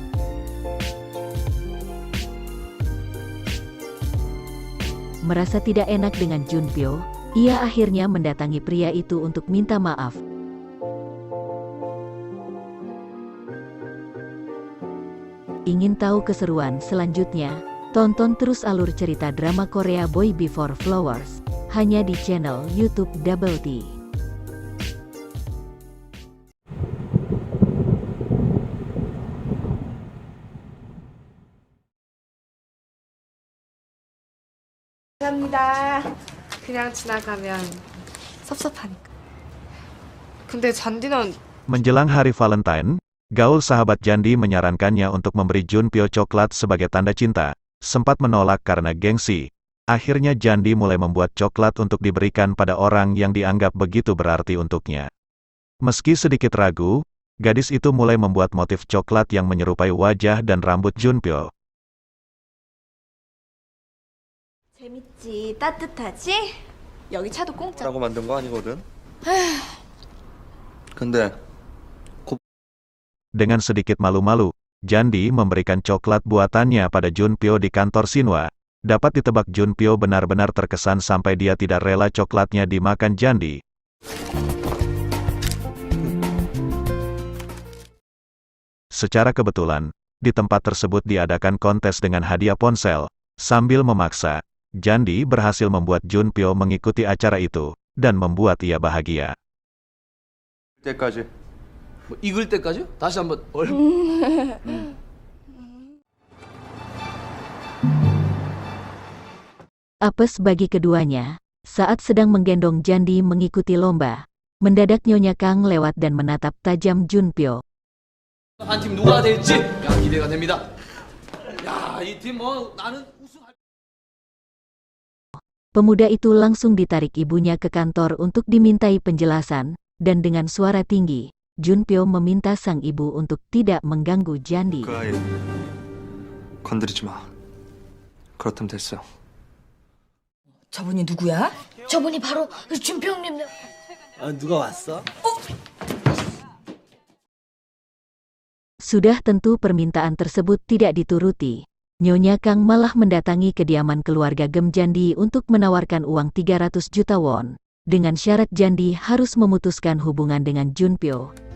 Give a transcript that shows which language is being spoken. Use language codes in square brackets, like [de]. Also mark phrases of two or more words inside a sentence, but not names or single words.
[id] Merasa tidak enak dengan Junpyo, ia akhirnya mendatangi pria itu untuk minta maaf. Ingin tahu keseruan selanjutnya? Tonton terus alur cerita drama Korea Boy Before Flowers, hanya di channel YouTube Double T. [ko] 감사합니다. 그냥 지나가면 섭섭하니까. 근데 잔디는 [id] Menjelang hari Valentine, Gaul sahabat Jandi menyarankannya untuk memberi Junpyo coklat sebagai tanda cinta. Sempat menolak karena gengsi. Akhirnya Jandi mulai membuat coklat untuk diberikan pada orang yang dianggap begitu berarti untuknya. Meski sedikit ragu, gadis itu mulai membuat motif coklat yang menyerupai wajah dan rambut Junpyo. [ko] 재밌지, 따뜻하지? 여기 차도 공짜. 라고 만든 거 아니거든. 근데 [id] Dengan sedikit malu-malu, Jandi memberikan coklat buatannya pada Junpyo di kantor Shinhwa. Dapat ditebak Junpyo benar-benar terkesan sampai dia tidak rela coklatnya dimakan Jandi. Secara kebetulan, di tempat tersebut diadakan kontes dengan hadiah ponsel. Sambil memaksa, Jandi berhasil membuat Junpyo mengikuti acara itu, dan membuat ia bahagia. [ko] 때까지 뭐 익을 때까지요? 다시 한번 [id] Apes bagi keduanya, saat sedang menggendong Jandi mengikuti lomba. Mendadak Nyonya Kang lewat dan menatap tajam Junpyo. [ko] 한 팀 누가 될지 야 기대가 됩니다. 야 이 팀 뭐 나는 우승할. [id] Pemuda itu langsung ditarik ibunya ke kantor untuk dimintai penjelasan, dan dengan suara tinggi, Junpyo meminta sang ibu untuk tidak mengganggu Jandi. [ko] 그 아이 건드리지 마. 그렇다면 됐어. 저분이 누구야? 저분이 바로 준표 형님. 아 누가 왔어? [id] Sudah tentu permintaan tersebut tidak dituruti. Nyonya Kang malah mendatangi kediaman keluarga Gem Jandi untuk menawarkan uang 300 juta won. Dengan syarat Jandi harus memutuskan hubungan dengan Junpyo.